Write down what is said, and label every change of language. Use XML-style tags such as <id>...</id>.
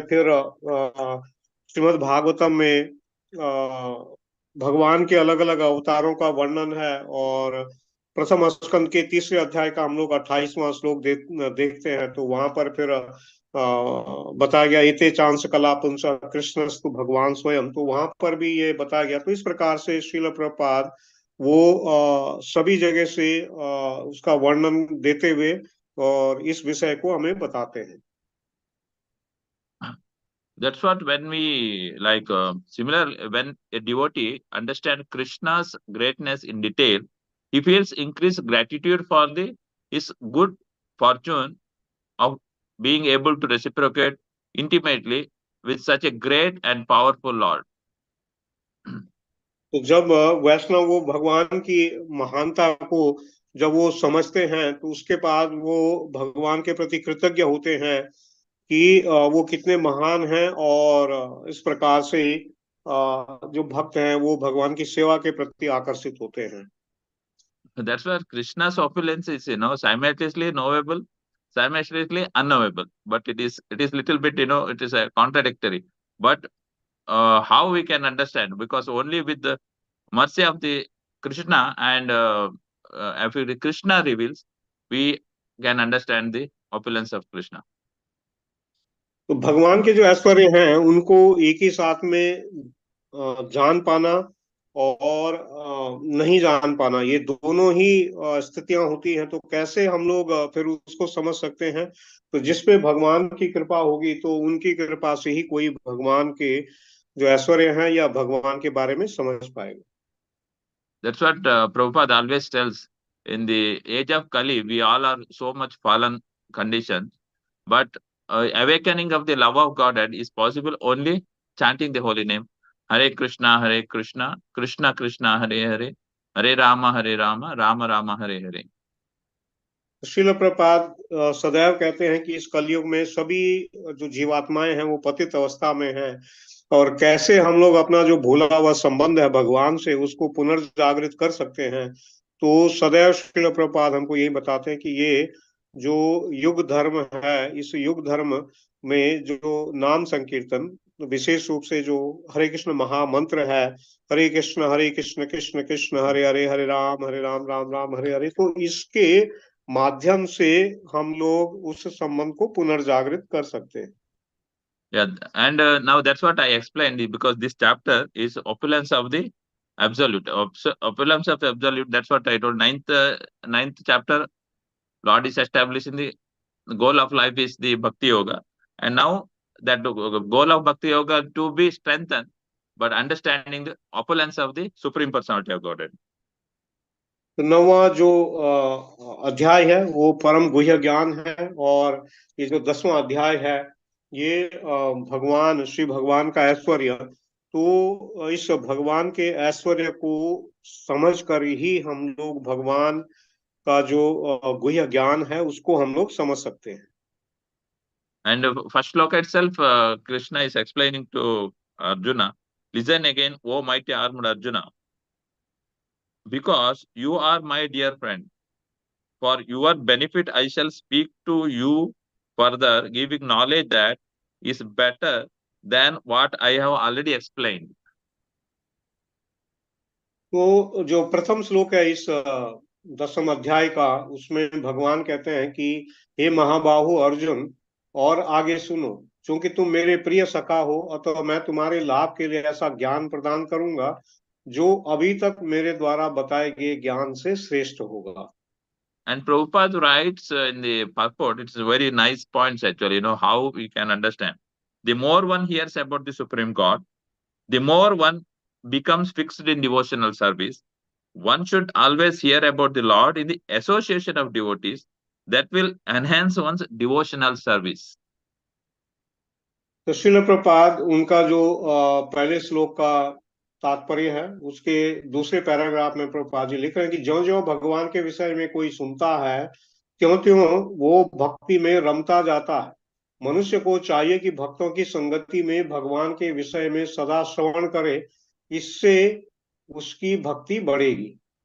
<hi>फिर श्रीमद् भागवतम में भगवान के अलग अलग अवतारों का वर्णन है, और प्रथम स्कंद के तीसरे अध्याय का हम लोग 28वां श्लोक देखते हैं, तो वहां पर फिर बताया गया</hi> <sa>इते चांस कला पुंस कृष्णस्तु भगवान स्वयं,</sa> <hi>तो वहां पर भी ये बताया गया। तो इस प्रकार से श्रील प्रभुपाद वो सभी जगह से उसका वर्णन देते हुए और इस विषय को हमें बताते हैं।</hi> <en>That's what when we like similar when a devotee understands Krishna's greatness in detail, he feels increased gratitude for the his good fortune of being able to reciprocate intimately with such a great and powerful Lord.</en> <hi>तो जब वैष्णव वो भगवान की महानता को जब वो समझते हैं, तो उसके बाद वो भगवान के प्रति कृतज्ञ होते हैं कि वो कितने महान हैं, और इस प्रकार से जो भक्त हैं वो भगवान की सेवा के प्रति आकर्षित होते हैं।</hi> <en>That's where Krishna's opulence is, simultaneously knowable, simultaneously unknowable. But it is little bit, it is a contradictory. But how we can understand? Because only with the mercy of the Krishna and if the Krishna reveals, we can understand the opulence of Krishna.</en> <hi>तो भगवान के जो ऐश्वर्य हैं उनको एक ही साथ में जान पाना और नहीं जान पाना, ये दोनों ही स्थितियां होती हैं। तो कैसे हम लोग फिर उसको समझ सकते हैं? तो जिस पे भगवान की कृपा होगी, तो उनकी कृपा से ही कोई भगवान के जो ऐश्वर्य हैं या भगवान के बारे में समझ पाएगा।</hi> <en>That's what Prabhupada always tells. In the age of Kali, we all are so much fallen condition, but awakening of the love of Godhead is possible only chanting the holy name.</en> <sa>Hare Krishna, Krishna Krishna, Hare Hare, Hare Rama, Rama Rama, Hare Hare.</sa> <hi>Srila प्रपाद सदैव कहते हैं कि इस कलयुग में सभी जो जीवात्माएं हैं वो पतित अवस्था में हैं, और कैसे हम लोग अपना जो भूला हुआ संबंध है भगवान से उसको पुनर्जागृत कर सकते हैं। तो सदैव श्रील प्रपाद हमको यही बताते हैं कि ये जो युग धर्म है, इस युग धर्म में जो नाम संकीर्तन, विशेष रूप से जो हरे कृष्ण महामंत्र है, हरे कृष्ण कृष्ण कृष्ण हरे हरे, हरे राम राम राम हरे हरे, तो इसके माध्यम से हम लोग उस संबंध को पुनर्जागृत कर सकते हैं।</hi> <en>Yeah, and now that's what I explained, because this chapter is opulence of the absolute, opulence of absolute. That's what I told. Ninth chapter, Lord is establishing the goal of life is the bhakti yoga, and now that the goal of bhakti yoga to be strengthened, but understanding the opulence of the Supreme Personality of Godhead.</en> <hi>तो 9वां जो अध्याय है वो परम गुह्य ज्ञान है, और ये जो 10वां अध्याय है ये भगवान श्री भगवान का ऐश्वर्य। तो इस भगवान के ऐश्वर्य को समझ कर ही हम लोग भगवान का जो गुह्य ज्ञान है उसको हम लोग समझ सकते हैं।</hi> <en>And first shloka itself, Krishna is explaining to Arjuna, listen again, O mighty armed Arjuna, because you are my dear friend. For your benefit, I shall speak to you further, giving knowledge that is better than what I have already explained.</en> <hi>तो जो प्रथम श्लोक है इस 10वें अध्याय का, उसमें भगवान कहते हैं कि हे महाबाहु अर्जुन, और आगे सुनो, क्योंकि तुम मेरे प्रिय सखा हो, अतः मैं तुम्हारे लाभ के लिए ऐसा ज्ञान प्रदान करूंगा जो अभी तक मेरे द्वारा बताए गए ज्ञान से श्रेष्ठ होगा.</hi> <en>And Prabhupada writes in the purport, it's very nice points actually, how we can understand. The more one hears about the Supreme God, the more one becomes fixed in devotional service. One should always hear about the Lord in the association of devotees. That will enhance one's devotional service.</en> <hi>तो श्रील प्रपाद उनका जो पहले श्लोक का तात्पर्य है, उसके दूसरे पैराग्राफ में प्रभुपाद जी लिख रहे हैं कि ज्यों ज्यों भगवान के विषय में कोई सुनता है, त्यों त्यों वो भक्ति में रमता जाता है. मनुष्य को चाहिए कि भक्तों की संगति में भगवान के विषय में सदा श्रवण करे, इससे उसकी भक्ति बढ़ेगी.</hi>